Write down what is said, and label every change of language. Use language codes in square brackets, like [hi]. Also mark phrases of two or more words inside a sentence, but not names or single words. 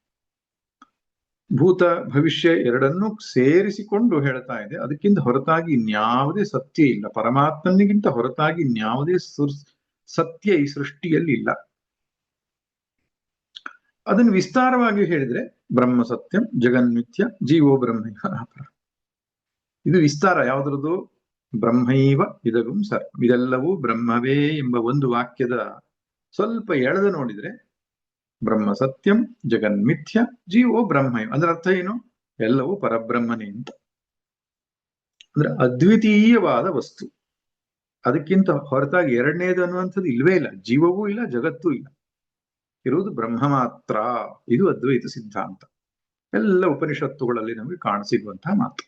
[kn] ಭೂತ ಭವಿಷ್ಯ ಎರಡನ್ನೂ ಸೇರಿಸಿಕೊಂಡು ಹೇಳ್ತಾ ಇದೆ. ಅದಕ್ಕಿಂತ ಹೊರತಾಗಿ ಇನ್ಯಾವುದೇ ಸತ್ಯ ಇಲ್ಲ. ಪರಮಾತ್ಮನಿಗಿಂತ ಹೊರತಾಗಿ ಇನ್ಯಾವುದೇ ಸತ್ಯ ಈ ಸೃಷ್ಟಿಯಲ್ಲಿ ಇಲ್ಲ. ಅದನ್ನು ವಿಸ್ತಾರವಾಗಿ ಹೇಳಿದ್ರೆ [sa] ಬ್ರಹ್ಮ ಸತ್ಯಂ ಜಗನ್ಮಿಥ್ಯ ಜೀವೋ ಬ್ರಹ್ಮೈವ ನಾಪರ. [kn] ಇದು ವಿಸ್ತಾರ ಯಾವುದ್ರದ್ದು? [sa] ಬ್ರಹ್ಮೈವ ಇದಗಂ ಸರ್ವ, [kn] ಇದೆಲ್ಲವೂ ಬ್ರಹ್ಮವೇ ಎಂಬ ಒಂದು ವಾಕ್ಯದ ಸ್ವಲ್ಪ ಎಳೆದು ನೋಡಿದ್ರೆ [sa] ಬ್ರಹ್ಮ ಸತ್ಯಂ ಜಗನ್ಮಿಥ್ಯ ಜೀವೋ ಬ್ರಹ್ಮೈವ [kn] ಅಂದ್ರೆ ಅರ್ಥ ಏನು? ಎಲ್ಲವೂ ಪರಬ್ರಹ್ಮನೇ ಅಂತ. ಅಂದ್ರೆ ಅದ್ವಿತೀಯವಾದ ವಸ್ತು, ಅದಕ್ಕಿಂತ ಹೊರತಾಗಿ ಎರಡನೇದು ಅನ್ನುವಂಥದ್ದು ಇಲ್ವೇ ಇಲ್ಲ. ಜೀವವೂ ಇಲ್ಲ, ಜಗತ್ತೂ ಇಲ್ಲ, ಇರುವುದು ಬ್ರಹ್ಮ ಮಾತ್ರ. ಇದು ಅದ್ವೈತ ಸಿದ್ಧಾಂತ. ಎಲ್ಲ ಉಪನಿಷತ್ತುಗಳಲ್ಲಿ ನಮಗೆ ಕಾಣಸಿಗುವಂತಹ ಮಾತು.